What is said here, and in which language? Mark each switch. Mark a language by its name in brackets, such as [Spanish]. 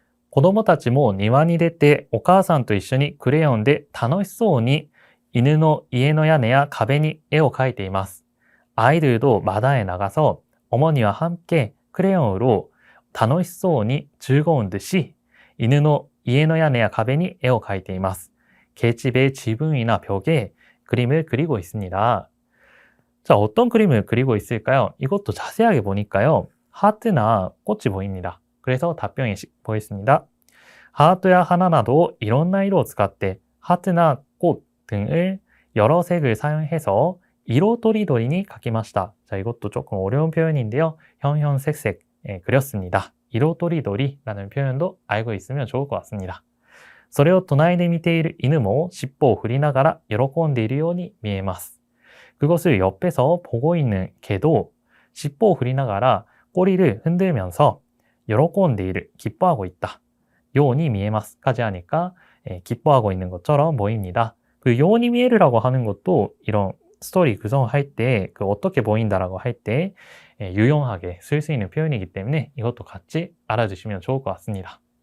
[Japanese] 子供たちも庭に出てお母さんと一緒にクレヨンで楽しそうに犬の家の屋根や壁に絵を描いています. [Korean] 아이들도 마당에 나가서 어머니와 함께 크레용으로 [Japanese] 楽しそうに [Korean] 즐거운 듯이 [Japanese] 犬の家の屋根や壁に絵を描いています. [Korean] 개집의 지붕이나 벽에 그림을 그리고 있습니다. 자, 어떤 그림을 그리고 있을까요? 이것도 자세하게 보니까요. 하트나 꽃이 보입니다. 그래서 답변이 보였습니다. 하트야 하나나도 이런 나이로 [Japanese] 使って [Korean] 하트나 꽃 등을 여러 색을 사용해서 이로도리도리니 [Japanese] 描きました. [Korean] 자, 이것도 조금 어려운 표현인데요. 형형색색 그렸습니다. 이로도리도리라는 표현도 알고 있으면 좋을 것 같습니다. [Japanese] それを隣で見ている犬も尻尾を振りながら喜んでいるように見えます. [Korean] 그것을 옆에서 보고 있는 개도 [Japanese] 尻尾を振りながら [Korean] 꼬리를 흔들면서 喜んでいる, 기뻐하고 있다. 요니 미에마스까지 하니까 기뻐하고 있는 것처럼 보입니다. 그 요니 미에르라고 하는 것도 이런 스토리 구성할 때 그 어떻게 보인다라고 할 때 유용하게 쓸 수 있는 표현이기 때문에 이것도 같이 알아두시면 좋을 것 같습니다.